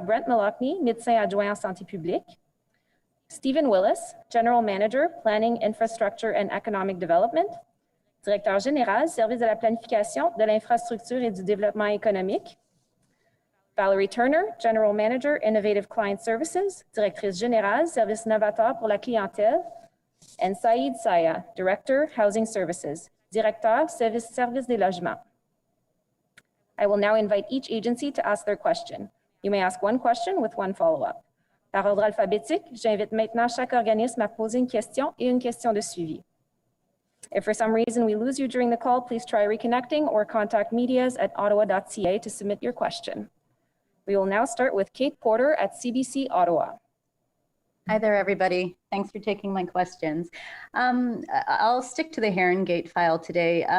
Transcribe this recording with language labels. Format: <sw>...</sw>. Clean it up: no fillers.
<fr>Brent Mallockney, médecin adjoint en santé publique, Stephen Willis, General Manager, Planning, Infrastructure and Economic Development, Directeur général, Service de la planification, de l'infrastructure et du développement économique, Valerie Turner, General Manager, Innovative Client Services, Directrice générale, Service novateur pour la clientèle, and Saïd Saya, Director, Housing Services, Directeur, Service des logements.</fr> <en>I will now invite each agency to ask their question. You may ask one question with one follow-up.</en> <fr>Par ordre alphabétique, j'invite maintenant chaque organisme à poser une question et une question de suivi.</fr> <en>If for some reason we lose you during the call, please try reconnecting or contact medias@ottawa.ca to submit your question. We will now start with Kate Porter at CBC Ottawa. Hi there, everybody. Thanks for taking my questions. I'll stick to the Heron Gate file today.</en>